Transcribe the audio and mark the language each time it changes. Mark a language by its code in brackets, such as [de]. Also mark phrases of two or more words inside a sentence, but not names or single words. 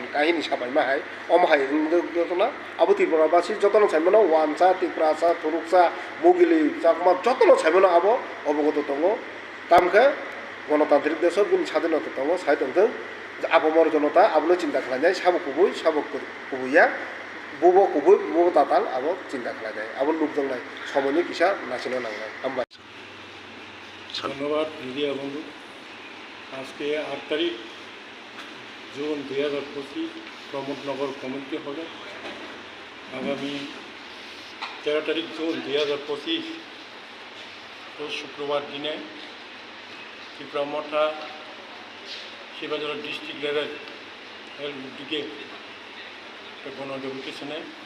[trp] काहिनी साबाय माहाय अमहाय दतना आबो त्रिपुरा बासि जतन साइमनो वानसा त्रिपुरासा थुरुकसा मुगिलि चाकमा जतन साइमनो आबो अबगत दंगो तामखे गणतान्त्रिक देश बिन स्वाधीनता दंगो साइदंथों आबमर जनता आबनो चिन्ता खालायनाय साबो कुबुया बबो कुबुय बबो ताताल आबो चिन्ता खालायनाय आबो लुकजोंनाय समयनि किसा नासिनो नांनाय हामबाय [bn] ধন্যবাদ মিডিয়া বন্ধু আজকে 8 তারিখ জুন 2025 প্রমোদনগর [en] community hall [bn] আগামী 13 তারিখ জুন 2025 রোজ শুক্রবার দিনে ত্রিপুরা মঠা শিবাজলা [en] district level health [bn] উদ্যোগে একটা গণ ডেপুটেশনে